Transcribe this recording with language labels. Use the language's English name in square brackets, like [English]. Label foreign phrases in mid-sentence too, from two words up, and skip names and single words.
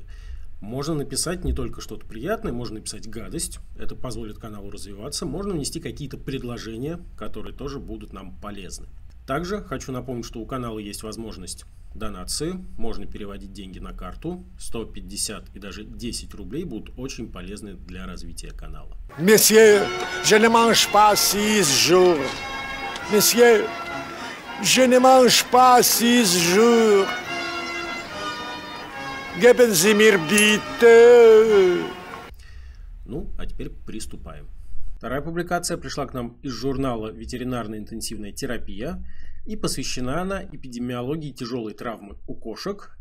[Russian] Можно написать не только что-то приятное, можно написать гадость, это позволит каналу развиваться, можно внести какие-то предложения, которые тоже будут нам полезны. Также хочу напомнить, что у канала есть возможность донации, можно переводить деньги на карту, 150 и даже 10 рублей будут очень полезны для развития канала. [French] Monsieur, je ne mange pas 6 jours. Monsieur, je ne mange pas 6 jours. [German] Geben Sie mir bitte. [Russian] Ну, а теперь приступаем. Вторая публикация пришла к нам из журнала «Ветеринарная интенсивная терапия» и посвящена она эпидемиологии тяжелой травмы у кошек.